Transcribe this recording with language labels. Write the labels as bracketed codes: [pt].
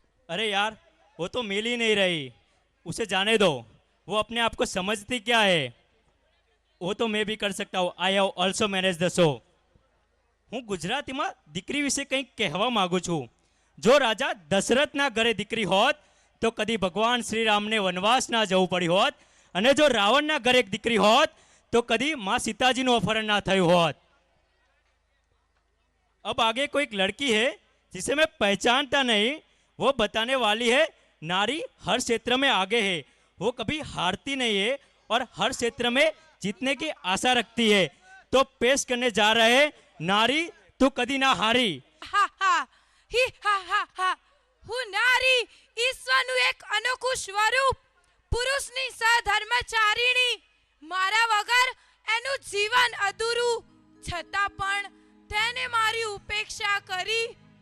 [hi] अरे यार, वो तो मिल ही नहीं रही, उसे जाने दो. वो अपने आप को समझती क्या है? वो तो मैं भी कर सकता हूँ. [en] I have also manage the show. [gu] હું ગુજરાતીમાં દીકરી વિશે કંઈક કહેવા માંગુ છું. જો રાજા દશરથના ઘરે દીકરી હોત તો કદી ભગવાન શ્રી રામને વનવાસ ના જવું પડ્યું હોત, અને જો રાવણના ઘરે એક દીકરી હોત [hi] तो कभी माँ सीता जी [gu] નું [hi] अपहरण ना [gu] થયું હોત। [hi] अब आगे कोई एक लड़की है जिसे मैं पहचानता नहीं, वो बताने वाली है नारी हर क्षेत्र में आगे है, वो कभी हारती नहीं है और हर क्षेत्र में जीतने की आशा रखती है। तो पेश करने जा रहे हैं नारी तू कदी ना हारी। [gu] હા હા હી હા હા હા હું નારી ઈશ્વરનું એક અનોખું સ્વરૂપ, પુરુષની સહધર્મચારિણી, મારા વગર એનું જીવન અધૂરું, છતાં પણ તેને મારી ઉપેક્ષા કરી।